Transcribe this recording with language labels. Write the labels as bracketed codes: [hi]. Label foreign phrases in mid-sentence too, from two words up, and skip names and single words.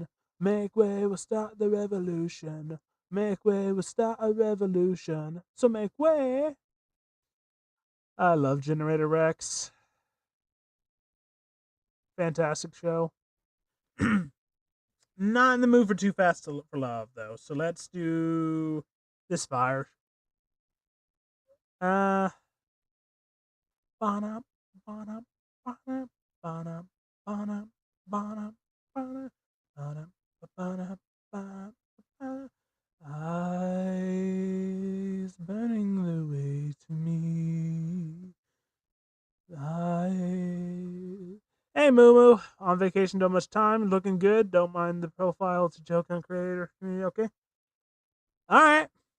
[en] Make way, we'll start the revolution. Make way, we'll start a revolution. So make way. I love Generator Rex. Fantastic show. Not in the mood for Too Fast for Love, though. So let's do this fire. Ba-na, ba-na, ba-na, ba-na, ba-na, ba-na, ba-na, ba-na, ba-na, ba-na. Eyes burning the way to me. Hey, Moo. On vacation, don't much time. Looking good. Don't mind the profile. It's a joke on creator community. Okay. All right.